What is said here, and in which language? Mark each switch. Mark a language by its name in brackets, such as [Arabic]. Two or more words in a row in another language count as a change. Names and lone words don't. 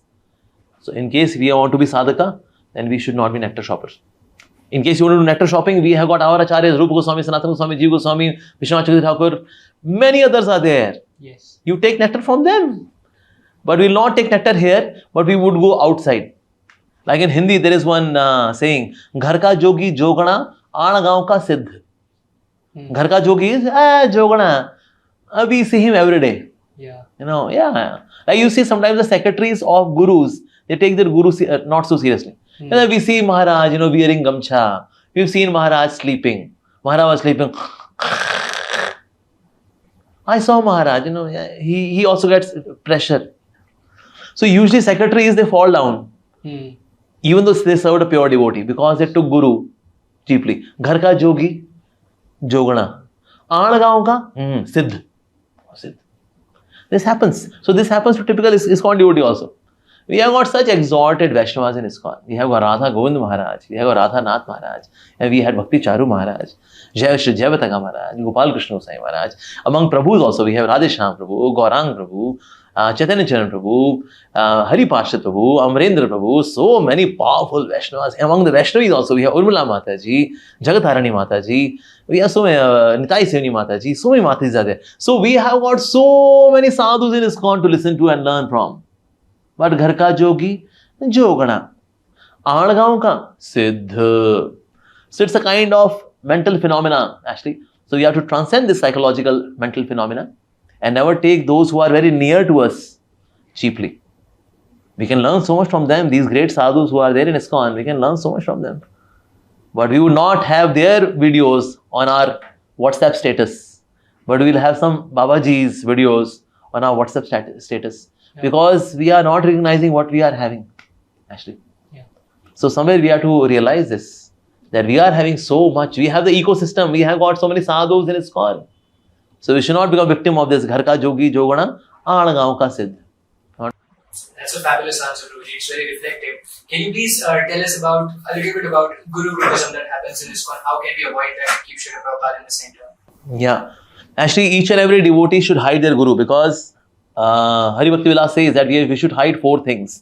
[English] So in case we want to be sadhaka, then we should not be nectar shoppers. In case you want to do nectar shopping, we have got our acharyas, Rupa Goswami, Sanatana Goswami, Jiva Goswami, Vishwanath Thakur, many others are there. Yes. You take nectar from them. But we will not take nectar here, but we would go outside. Like in Hindi, there is one saying, [Hindi] घर का जोगी जोगना, आना गाँव का सिद्ध. घर का जोगी [English] is jogana. We see him every day. Yeah. Like you see sometimes the secretaries of gurus, they take their guru not so seriously. We see Maharaj, wearing gamcha. We've seen Maharaj sleeping. Maharaj was sleeping. I saw Maharaj, he also gets pressure. So usually secretaries, they fall down. Even though they served a pure devotee because they took guru cheaply. [Hindi] घर का जोगी, जोगना। आन गाँव का, सिद्ध. [English] This happens. So this happens to typical ISKCON devotee also. We have got such exalted Vaishnavas in ISKCON. We have got Radha Govind Maharaj. We have got Radha Nath Maharaj. And we had Bhakti Charu Maharaj. Jai Shri Jaivataka Maharaj. Gopal Krishna Goswami Maharaj. Among Prabhus also, we have Radhesham Prabhu, Gaurang Prabhu, Chaitanya Charan Prabhu, Hari Parshad Prabhu, Amrendra Prabhu. So many powerful Vaishnavas. Among the Vaishnavis also, we have Urmila Mataji, Jagatharani Mataji. We have so many, Nitai Sevani Mataji. So many Matajis are there. So we have got so many sadhus in ISKCON to listen to and learn from. [Hindi] But घर का जोगी, जोगना। आन गाँव का, सिद्ध. [English] So it's a kind of mental phenomena actually. So we have to transcend this psychological mental phenomena and never take those who are very near to us cheaply. We can learn so much from them. These great sadhus who are there in ISKCON, we can learn so much from them. But we would not have their videos on our WhatsApp status. But we will have some Babaji's videos on our WhatsApp status. Because we are not recognizing what we are having, actually. Yeah. So somewhere we have to realize this, that we are having so much. We have the ecosystem. We have got so many sadhus in ISKCON. So we should not become victim of this. [Hindi] घर का जोगी जोगना, आन गाँव का सिद्ध. [English] That's a fabulous answer, Prabhuji. It's very reflective. Can you please tell us a little bit about Guru Grupism that happens in ISKCON? How can we avoid that and keep Śrīla Prabhupāda in the center? Yeah. Actually, each and every devotee should hide their Guru because Hari Bhakti Vilas says that we should hide 4 things.